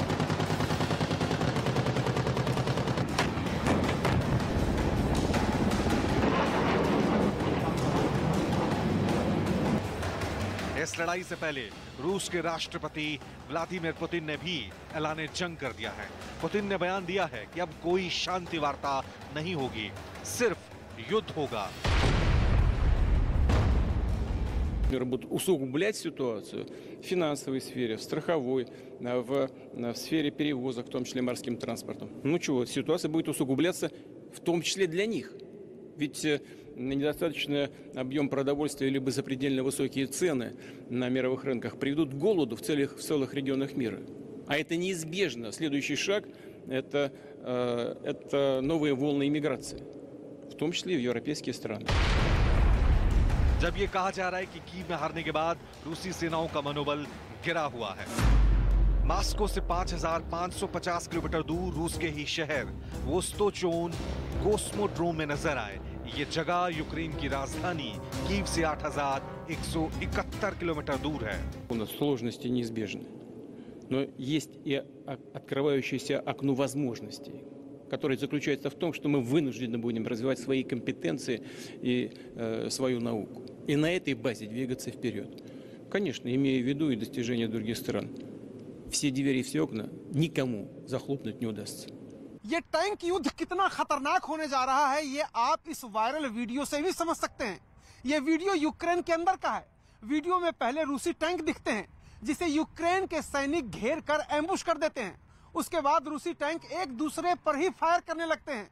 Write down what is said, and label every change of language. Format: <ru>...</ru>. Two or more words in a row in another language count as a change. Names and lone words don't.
<hi>इस लड़ाई से पहले रूस के राष्ट्रपति व्लादिमीर पुतिन ने भी ऐलान जंग कर दिया है। पुतिन ने बयान दिया है कि अब कोई शांति वार्ता नहीं होगी, सिर्फ युद्ध होगा।</hi> <ru>Будут усугублять ситуацию в финансовой сфере, в страховой, в сфере перевозок, в том числе морским транспортом. Ну чего, ситуация будет усугубляться в том числе для них. Ведь недостаточный объем продовольствия либо запредельно высокие цены на мировых рынках приведут к голоду в целых регионах мира. А это неизбежно. Следующий шаг – это новые волны иммиграции, в том числе и в европейские страны.</ru> <hi>जब ये कहा जा रहा है कि कीव में हारने के बाद रूसी सेनाओं का मनोबल गिरा हुआ है। मॉस्को से 5,550 किलोमीटर दूर रूस के ही शहर वोस्तोचोन कोस्मोड्रोम में नजर आए। ये जगह यूक्रेन की राजधानी कीव से 8,171 किलोमीटर दूर है।</hi> <ru>У нас сложности неизбежны, но есть и открывающееся окно возможностей, который заключается в том, что мы вынуждены будем развивать свои компетенции и свою науку. И на этой базе двигаться вперед. Конечно, имея в виду и достижения других стран. Все двери и все окна никому захлопнуть не удастся.</ru> <hi>ये टैंक युद्ध कितना खतरनाक होने जा रहा है, ये आप इस</hi> <en>viral video</en> <hi>से भी समझ सकते हैं। ये वीडियो यूक्रेन के अंदर का है। वीडियो में पहले रूसी टैंक दिखते हैं, जिसे यूक्रेन के सैनिक घेर कर एम्बुश कर देते हैं। उसके बाद रूसी टैंक एक दूसरे पर ही फायर करने लगते हैं।</hi>